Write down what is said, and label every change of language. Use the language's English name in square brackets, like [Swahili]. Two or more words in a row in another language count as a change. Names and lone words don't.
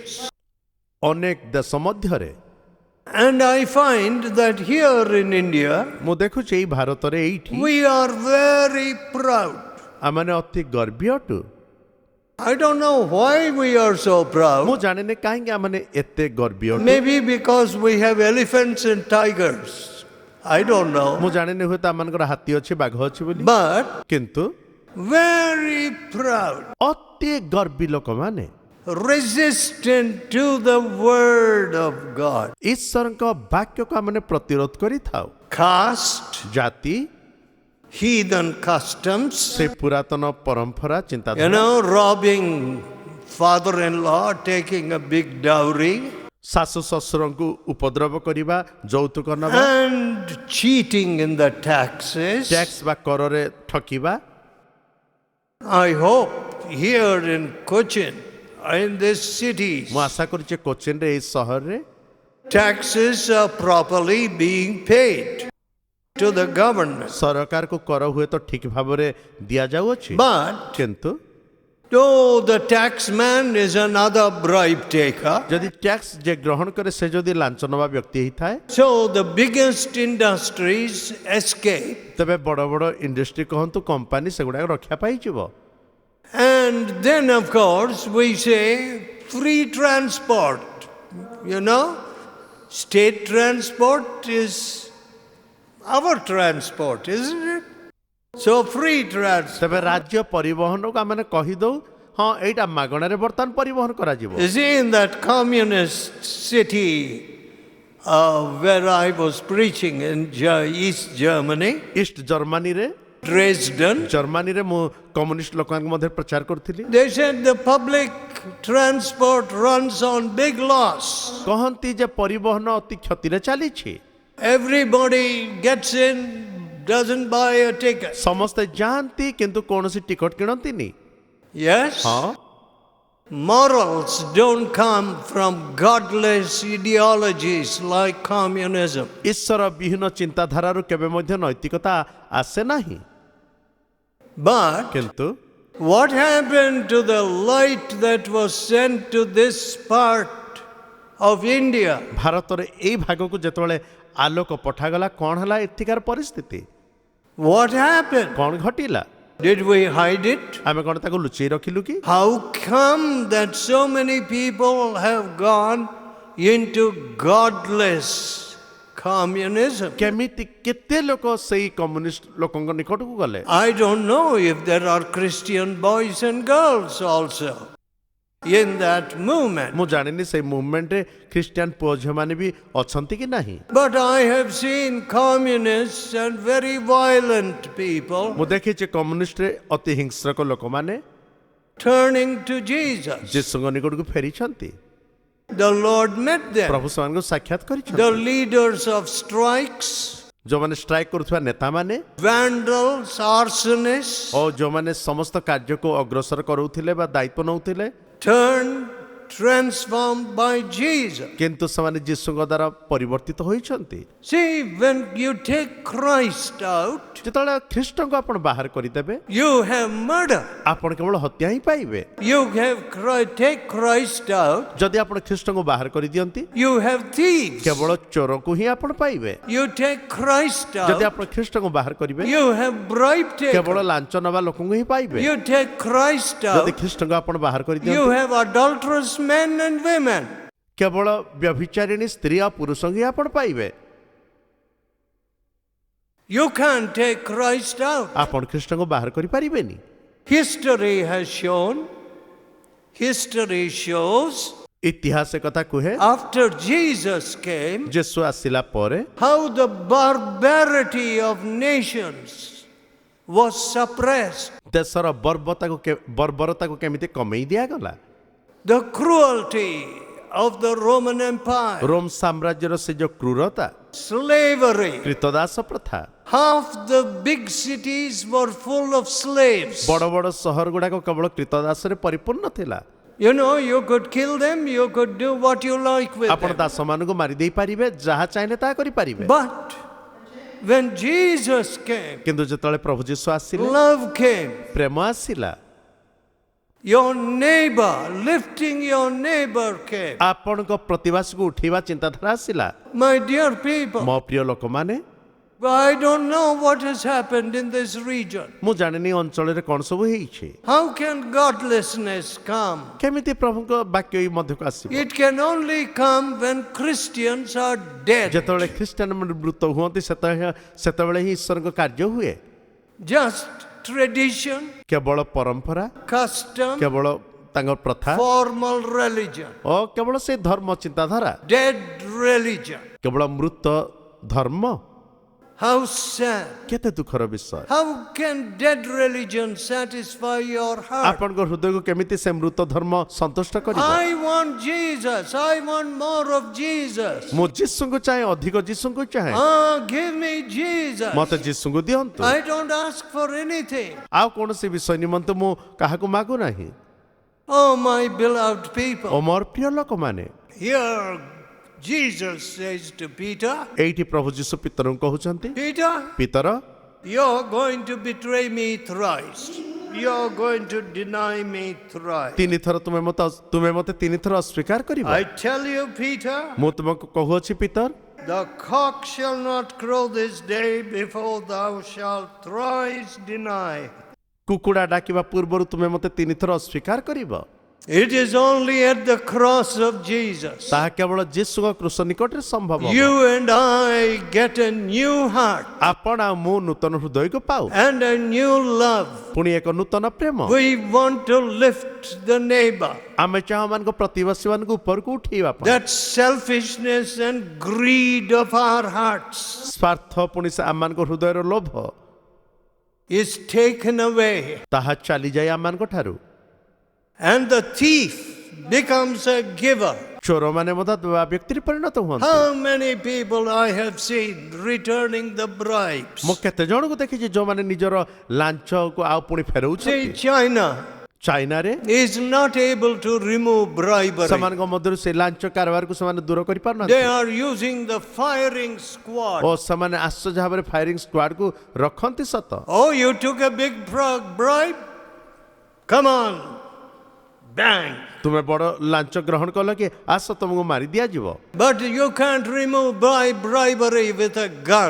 [Odia] ଅନେକ ଦେଶ ମଧ୍ୟରେ। [English] And I find that here in India, [Odia] ମୁଁ ଦେଖୁଛି ଏଇ ଭାରତରେ ଏଇଠି [English] we are very proud. [Odia] ଆମମାନେ ଅତି ଗର୍ବୀ ଅଟୁ। [English] I don't know why we are so [Odia] ମୁଁ [English] proud. [Odia] ଜାଣିନି କାହିଁକି ଆମମାନେ ଏତେ ଗର୍ବୀ ଅଟୁ। [English] Maybe because we have elephants and tigers. I don't know. [Odia] ମୁଁ ଜାଣିନି ହୁଏତ ଆମମାନଙ୍କର ହାତୀ ଅଛି, ବାଘ ଅଛି ବୋଲି, [English] But [Odia] କିନ୍ତୁ [English] very proud. [Odia] ଅତି ଗର୍ବୀ ଲୋକମାନେ [English] Resistant to the word of God. [Odia] ଈଶ୍ୱରଙ୍କ ବାକ୍ୟକୁ ଆମେ ପ୍ରତିରୋଧ କରିଥାଉ। [English] Caste, [Odia] ଜାତି, [English] heathen customs, [Odia] ସେ ପୁରାତନ ପରମ୍ପରା, [English] you [Odia] ଚିନ୍ତାଧାରା, [English] know, robbing father-in-law, taking a big dowry, [Odia] ଶାଶୁ ଶ୍ୱଶୁରଙ୍କୁ ଉପଦ୍ରବ କରିବା, ଯୌତୁକ ନେବା, [English] and cheating in the taxes. [Odia] ଟ୍ୟାକ୍ସ ବା କରରେ ଠକିବା। [English] I hope here in Cochin, in this city, [Odia] ମୁଁ ଆଶା କରୁଛି କୋଚିନରେ ଏଇ ସହରରେ [English] taxes are properly being paid to the government. [Odia] ସରକାରକୁ କର ହୁଏତ ଠିକ ଭାବରେ ଦିଆଯାଉଅଛି, [English] But [Odia] କିନ୍ତୁ [English] though the tax man is another bribe taker, [Odia] ଯଦି ଟ୍ୟାକ୍ସ ଯେ ଗ୍ରହଣ କରେ ସେ ଯଦି ଲାଞ୍ଚ ନେବା ବ୍ୟକ୍ତି ହେଇଥାଏ, [English] so the biggest industries escape. [Odia] ତେବେ ବଡ଼ ବଡ଼ ଇଣ୍ଡଷ୍ଟ୍ରି କହନ୍ତୁ, କମ୍ପାନୀ, ସେଗୁଡ଼ାକ ରକ୍ଷା ପାଇଯିବ। [English] And then, of course, we say free transport, you know, State transport is our transport, isn't it? So free transport. [Odia] ତେବେ ରାଜ୍ୟ ପରିବହନକୁ ଆମେ କହିଦଉ ହଁ ଏଇଟା ମାଗଣାରେ ବର୍ତ୍ତମାନ ପରିବହନ କରାଯିବ। [English] You see, in that communist city where I was preaching in East Germany, [Odia] ଇଷ୍ଟ ଜର୍ମାନୀରେ Dresden, ଜର୍ମାନୀରେ ମୁଁ କମ୍ୟୁନିଷ୍ଟ ଲୋକମାନଙ୍କ ମଧ୍ୟରେ ପ୍ରଚାର କରୁଥିଲି। [English] they said the public transport runs on big loss. [Odia] କହନ୍ତି ଯେ ପରିବହନ ଅତି କ୍ଷତିରେ ଚାଲିଛି। [English] Everybody gets in, doesn't buy a ticket. [Odia] ସମସ୍ତେ ଯାଆନ୍ତି କିନ୍ତୁ କୌଣସି ଟିକଟ କିଣନ୍ତିନି। [English] Yes? [Odia] ହଁ [English] Morals don't come from godless ideologies like communism. [Odia] ଈଶ୍ୱର ବିହୀନ ଚିନ୍ତାଧାରାରୁ କେବେ ମଧ୍ୟ ନୈତିକତା ଆସେ ନାହିଁ। [English] But [Odia] କିନ୍ତୁ [English] what happened to the light that was sent to this part of India? [Odia] ଭାରତରେ ଏଇ ଭାଗକୁ ଯେତେବେଳେ ଆଲୋକ ପଠାଗଲା କଣ ହେଲା ଏଠିକାର ପରିସ୍ଥିତି [English] What happened? [Odia] କଣ ଘଟିଲା? [English] Did we hide it? [Odia] ଆମେ କଣ ତାକୁ ଲୁଚେଇ ରଖିଲୁ କି? [English] How come that so many people have gone into godless communism? [Odia] କେମିତି କେତେ ଲୋକ ସେଇ କମ୍ୟୁନିଷ୍ଟ ଲୋକଙ୍କ ନିକଟକୁ ଗଲେ? [English] I don't know if there are Christian boys and girls also in that movement. [Odia] ମୁଁ ଜାଣିନି ସେଇ ମୁଭମେଣ୍ଟରେ ଖ୍ରୀଷ୍ଟିଆନ ପୁଅ ଝିଅମାନେ ବି ଅଛନ୍ତି କି ନାହିଁ। [English] But I have seen communists and very violent people [Odia] ମୁଁ ଦେଖିଛି କମ୍ୟୁନିଷ୍ଟରେ ଅତି ହିଂସ୍ରକ ଲୋକମାନେ [English] turning to Jesus. [Odia] ଯୀଶୁଙ୍କ ନିକଟକୁ ଫେରିଛନ୍ତି। [English] The Lord met them. [Odia] ପ୍ରଭୁ ସେମାନଙ୍କୁ ସାକ୍ଷାତ କରିଛନ୍ତି। [English] The leaders of strikes, [Odia] ଯୋଉମାନେ ଷ୍ଟ୍ରାଇକ୍ କରୁଥିବା ନେତାମାନେ [English] vandals, arsonists, [Odia] ଓ ଯୋଉମାନେ ସମସ୍ତ କାର୍ଯ୍ୟକୁ ଅଗ୍ରସର କରାଉଥିଲେ ବା ଦାୟିତ୍ୱ ନେଉଥିଲେ [English] turned, transformed by Jesus. [Odia] କିନ୍ତୁ ସେମାନେ ଯୀଶୁଙ୍କ ଦ୍ୱାରା ପରିବର୍ତ୍ତିତ ହୋଇଛନ୍ତି। [English] See, when you take Christ out, [Odia] ଯେତେବେଳେ ଖ୍ରୀଷ୍ଟଙ୍କୁ ଆପଣ ବାହାର କରିଦେବେ [English] you have murder. [Odia] ଆପଣ କେବଳ ହତ୍ୟା ହିଁ ପାଇବେ। [English] You have take Christ out, [Odia] ଯଦି ଆପଣ ଖ୍ରୀଷ୍ଟଙ୍କୁ ବାହାର କରିଦିଅନ୍ତି [English] you have thieves. [Odia] କେବଳ ଚୋରକୁ ହିଁ ଆପଣ ପାଇବେ। [English] You take Christ [Odia] ଯଦି [English] out, [Odia] ଆପଣ ଖ୍ରୀଷ୍ଟଙ୍କୁ ବାହାର କରିବେ [English] you have bribe [Odia] କେବଳ [English] takers. [Odia] ଲାଞ୍ଚ ନେବା ଲୋକଙ୍କୁ ହିଁ ପାଇବେ। [English] You take Christ [Odia] ଯଦି [English] out, [Odia] ଖ୍ରୀଷ୍ଟଙ୍କୁ ଆପଣ ବାହାର [English] you [Odia] କରିଦିଅନ୍ତି [English] have adulterous men and women. [Odia] କେବଳ ବ୍ୟଭିଚାରିଣୀ ସ୍ତ୍ରୀ ଆଉ ପୁରୁଷଙ୍କୁ ହିଁ ଆପଣ ପାଇବେ। [English] You can't take Christ out. [Odia] ଆପଣ ଖ୍ରୀଷ୍ଟଙ୍କୁ ବାହାର କରିପାରିବେନି। [English] History shows [Odia] ଇତିହାସ କଥା କୁହେ [English] after Jesus came, [Odia] ଯୀଶୁ ଆସିଲା ପରେ [English] how the barbarity of nations was suppressed. [Odia] ଦେଶର ବର୍ବରତାକୁ କେମିତି କମେଇ ଦିଆଗଲା। [English] The cruelty of the Roman Empire, [Odia] ରୋମ ସାମ୍ରାଜ୍ୟର ସେ ଯୋଉ କ୍ରୂରତା [English] slavery. [Odia] କ୍ରୀତଦାସ ପ୍ରଥା [English] Half the big cities were full of slaves. [Odia] ବଡ଼ ବଡ଼ ସହର ଗୁଡାକ କେବଳ କ୍ରୀତଦାସରେ ପରିପୂର୍ଣ୍ଣ ଥିଲା। [English] You know, you could kill them, you could do what you like with [Odia] ଆପଣ [English] them. [Odia] ଦାସମାନଙ୍କୁ ମାରିଦେଇ ପାରିବେ ଯାହା ଚାହିଁଲେ ତାହା କରିପାରିବେ। [English] But when Jesus came, [Odia] କିନ୍ତୁ ଯେତେବେଳେ ପ୍ରଭୁ ଯୀଶୁ ଆସିଲେ [English] love came. [Odia] ପ୍ରେମ ଆସିଲା। [English] Your neighbor, lifting your neighbor came. [Odia] ଆପଣଙ୍କ ପ୍ରତିବାସକୁ ଉଠେଇବା ଚିନ୍ତାଧାରା ଆସିଲା। [English] My dear people, [Odia] ମୋ ପ୍ରିୟ ଲୋକମାନେ [English] I don't know what has happened in this region. [Odia] ମୁଁ ଜାଣିନି ଅଞ୍ଚଳରେ କଣ ସବୁ ହେଇଛି। [English] How can godlessness come? [Odia] କେମିତି ପ୍ରଭୁଙ୍କ ବାକ୍ୟ ଏଇ ମଧ୍ୟକୁ ଆସିବ? [English] It can only come when Christians are dead. [Odia] ଯେତେବେଳେ ଖ୍ରୀଷ୍ଟିଆନ ମୃତ ହୁଅନ୍ତି ସେତେବେଳେ ହିଁ ଈଶ୍ୱରଙ୍କ କାର୍ଯ୍ୟ ହୁଏ। [English] Just tradition, [Odia] କେବଳ ପରମ୍ପରା [English] custom, [Odia] କେବଳ ତାଙ୍କ ପ୍ରଥା [English] formal religion, [Odia] ଓ କେବଳ ସେ ଧର୍ମ ଚିନ୍ତାଧାରା [English] dead religion. [Odia] କେବଳ ମୃତ ଧର୍ମ। [English] How sad. [Odia] କେତେ ଦୁଃଖର ବିଷୟ। [English] How can dead religion satisfy your heart? [Odia] ଆପଣଙ୍କ ହୃଦୟକୁ କେମିତି ସେ ମୃତ ଧର୍ମ ସନ୍ତୁଷ୍ଟ କରିବ? [English] I want Jesus. I want more of Jesus. [Odia] ମୁଁ ଯୀଶୁଙ୍କୁ ଚାହେଁ ଅଧିକ ଯୀଶୁଙ୍କୁ ଚାହେଁ। [English] Give me Jesus. [Odia] ମତେ ଯୀଶୁଙ୍କୁ ଦିଅନ୍ତୁ। [English] I don't ask for anything. [Odia] ଆଉ କୌଣସି ବିଷୟ ନିମନ୍ତେ ମୁଁ କାହାକୁ ମାଗୁ ନାହିଁ। [English] Oh, my beloved people. [Odia] ଓ ମୋର ପ୍ରିୟ ଲୋକମାନେ [English] Here Jesus says to Peter, [Odia] ଏଇଠି ପ୍ରଭୁ ଯୀଶୁ ପିତରଙ୍କୁ କହୁଛନ୍ତି [English] Peter, [Odia] ପିତର [English] you're going to betray me thrice. You're going to deny me thrice. [Odia] ତିନିଥର ତୁମେ ମତେ ତିନିଥର ଅସ୍ୱୀକାର କରିବ। [English] I tell you, Peter, [Odia] ମୁଁ ତୁମକୁ କହୁଅଛି ପିତର [English] the cock shall not crow this day before thou shalt thrice deny. [Odia] କୁକୁଡ଼ା ଡାକିବା ପୂର୍ବରୁ ତୁମେ ମତେ ତିନିଥର ଅସ୍ୱୀକାର କରିବ। [English] It is only at the cross of Jesus [Odia] ତାହା କେବଳ ଯୀଶୁଙ୍କ କୃଷ ନିକଟରେ ସମ୍ଭବ ହେବ। [English] you and I get a new heart [Odia] ଆପଣ ଆଉ ମୁଁ ନୂତନ ହୃଦୟକୁ ପାଉ, [English] and a new love. [Odia] ପୁଣି ଏକ ନୂତନ ପ୍ରେମ। [English] We want to lift the neighbor. [Odia] ଆମେ ଚାହୁଁମାନଙ୍କୁ ପ୍ରତିବାସୀମାନଙ୍କୁ ଉପରକୁ ଉଠେଇବା ପାଇଁ। [English] That selfishness and greed of our hearts [Odia] ସ୍ୱାର୍ଥ ପୁଣି ସେ ଆମମାନଙ୍କ ହୃଦୟର ଲୋଭ [English] is taken away, [Odia] ତାହା ଚାଲିଯାଏ ଆମମାନଙ୍କ ଠାରୁ। [English] and the thief becomes a giver. [Odia] ଚୋରମାନେ ମଧ୍ୟ ଦେବା ବ୍ୟକ୍ତିରେ ପରିଣତ ହୁଅନ୍ତି। [English] How many people I have seen returning the bribes? [Odia] ମୁଁ କେତେ ଜଣଙ୍କୁ ଦେଖିଛି ଯୋଉମାନେ ନିଜର ଲାଞ୍ଚକୁ ଆଉ ପୁଣି [English] See, [Odia] ଫେରଉଛନ୍ତି। China ଚାଇନାରେ [English] is not able to remove bribery. [Odia] ସେମାନଙ୍କ ମଧ୍ୟରୁ ସେ ଲାଞ୍ଚ କାରବାରକୁ ସେମାନେ ଦୂର [English] They [Odia] କରିପାରୁନାହାନ୍ତି [English] are using the firing squad. [Odia] ଓ ସେମାନେ ଆଶ୍ଚର୍ଯ୍ୟ ଭାବରେ [English] firing squadକୁ [Odia] ରଖନ୍ତି ସତ। [English] Oh, you took a big bribe? Come on. Bang. [Odia] ତୁମେ ବଡ଼ ଲାଞ୍ଚ ଗ୍ରହଣ କଲ କି ଆସ ତମକୁ ମାରି ଦିଆଯିବ, [English] But you can't remove bribery with a gun.